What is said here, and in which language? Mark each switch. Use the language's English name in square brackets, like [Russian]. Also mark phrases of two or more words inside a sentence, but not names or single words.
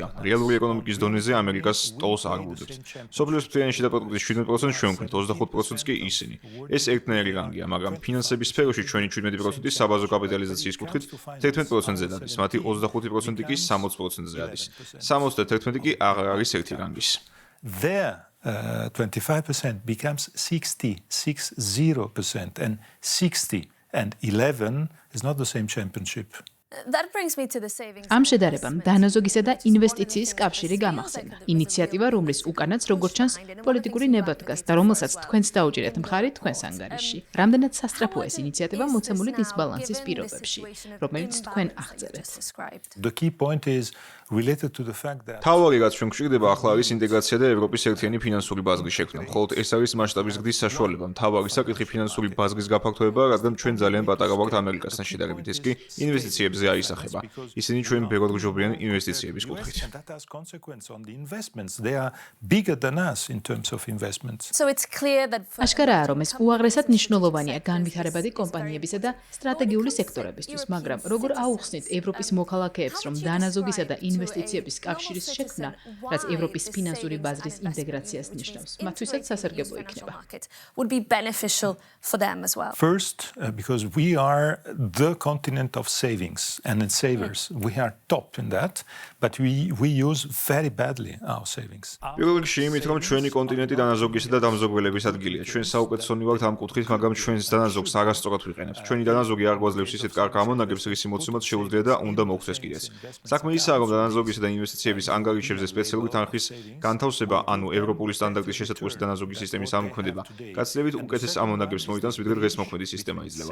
[Georgian] რეალური ეკონომიკის დონეზე ამერიკას ტოლს არ ვუძებთ. სოფლიოს მთლიანი შიდა პროდუქტის 17% ჩვენ ვქნით, 25% კი ისინი. ეს ერთნაირი რანგია, მაგრამ ფინანსების სფეროში ჩვენი 17% საბაზო კაპიტალიზაციის კუთხით 11%-ზე დადის, მათი 25% კი 60%-ზე ადის. 71 კი აღარ არის ერთი რანგის. [English] There 25% becomes 60% and 60 and 11 is not the same championship. [Georgian] ამ შედარებამ დანაზოგისა და ინვესტიციის კავშირი გამახსენდა. ინიციატივა, რომლის უკანაც როგორც ჩანს პოლიტიკური ნება დგას და რომელსაც თქვენც დაუჭირეთ მხარი თქვენს ანგარიშში. რამდენად სასწრაფოა ეს ინიციატივა მოცემული დისბალანსის პირობებში, რომელიც თქვენ აღწერეთ? [English] The key point is related to the fact that [Georgian] თავი რაც ჩვენ გვჭირდება ახლა არის ინტეგრაცია და ევროპის ერთიანი ფინანსური ბაზრის შექმნა. მხოლოდ ეს არის მასშტაბის გდის საშუალება. თავი საკითხი ფინანსური ბაზრის გაფართოება, რადგან ჩვენ ძალიან პატარა ვართ ამერიკასთან შედარებით. ეს კი ინვესტიციებზე აისახება. ისინი ჩვენ ბევრად გჯობიან ინვესტიციების კუთხით. აშკარაა, რომ ეს უაღრესად მნიშვნელოვანია განვითარებადი კომპანიებისა და სტრატეგიული სექტორებისთვის, მაგრამ როგორ აუხსნით ევროპის მოქალაქეებს, რომ დანაზოგისა და ინვესტიციების კავშირის შექმნა, რაც ევროპის ფინანსური ბაზრის ინტეგრაციას ნიშნავს, მათთვისაც სასარგებლო იქნება? [English] First, because we are the continent of savings and savers. We are top in that, but we use very badly our savings. [Georgian] პირველ რიგში იმით, რომ ჩვენი კონტინენტი დანაზოგისა და დამზოგველების ადგილია. ჩვენ საუკეთესონი ვართ ამ კუთხით, მაგრამ ჩვენს დანაზოგს არასწორად ვიყენებთ. ჩვენი დანაზოგი არ გვაძლევს ისეთ კარგ გამონაგებს, რისი მოცემაც შეუძლია და უნდა მოხდეს კიდეც. საქმე ისაა, რომ დანაზოგისა და ინვესტიციების ანგარიშებზე სპეციალური თანხის განთავსება, ანუ ევროპული სტანდარტის შესაძლებელი დანაზოგი სისტემის ამოქმედება, გაცილებით უკეთეს ამონაგებს მოიტანს, ვიდრე დღეს მოქმედი სისტემა იძლევა.